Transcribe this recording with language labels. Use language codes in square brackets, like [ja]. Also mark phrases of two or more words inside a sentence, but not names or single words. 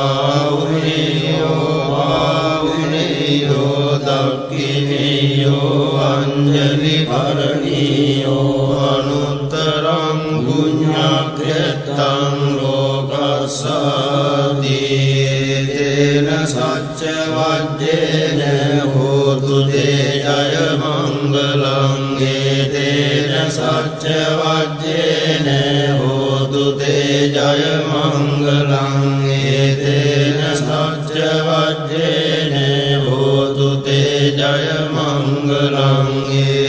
[pi] ආවුනේයෝ දක්ඛිනේයෝ අංජලි කරණීයෝ අනුත්තරං පුඤ්ඤක්ඛෙත්තං ලෝකස්සාදීතේන සච්ච වජ්ජේන හෝතු තේ ජය මංගලං ඒතේන සච්ච වජ්ජේන හෝතු තේ ජය මංගලං ඒතේන සච්ච වජ්ජේන හෝතු තේ ජය මංගලං